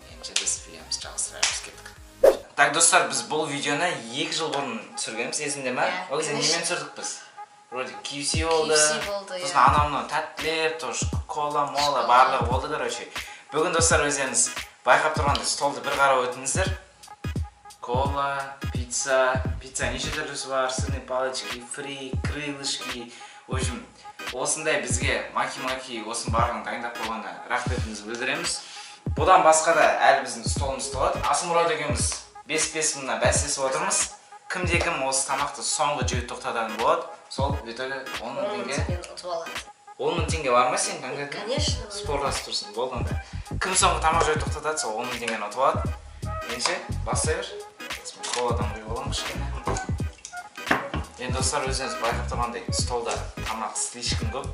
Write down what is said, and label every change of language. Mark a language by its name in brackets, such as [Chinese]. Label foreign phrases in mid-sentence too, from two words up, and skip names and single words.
[Kazakh] Енді біз видеомызды жалғастырамыз, кеттік. Так, достар, біз бұл видеоны 2 жыл бұрын түсіргенбіз, есіңде ме? Ол кезде немен түсірдік біз? Вроде KFC болды. Сосын анамның тәттілер, кола-мола барлығы болды, короче. Бүгін достар, өздеріңіз байқап тұрғанда столды бір қарап өтіңіздер. Кола, пицца неше түрлісі бар, [Russian] сырные палочки, фри, крылышки. В общем, [Kazakh] осындай бізге Маки-Маки осын барлығын дайындап қойғанда рахметімізді білдіреміз. Бұдан басқа да әлі біздің столымыз толады. Асылмұрат екеуміз 5-5 мыңнан бәстесіп отырмыз. Кімде-кім осы тамақты соңғы жеуді тоқтататын болады. Сол [Russian] в итоге [Kazakh] 10 000 теңге ұтып алады. 10 000 теңге бар ма сен конкретно? [Russian] Конечно. [Kazakh] Спордасып тұрсың, болды онда. Кім соңғы тамақ жеуді тоқтатады, сол 10 000 теңгені ұтып алады. Ендеше, бастай бер. Коладан құйып аламын кішкене. Енді достар, өздеріңіз байқап тұрғандай, столда тамақ слишком көп.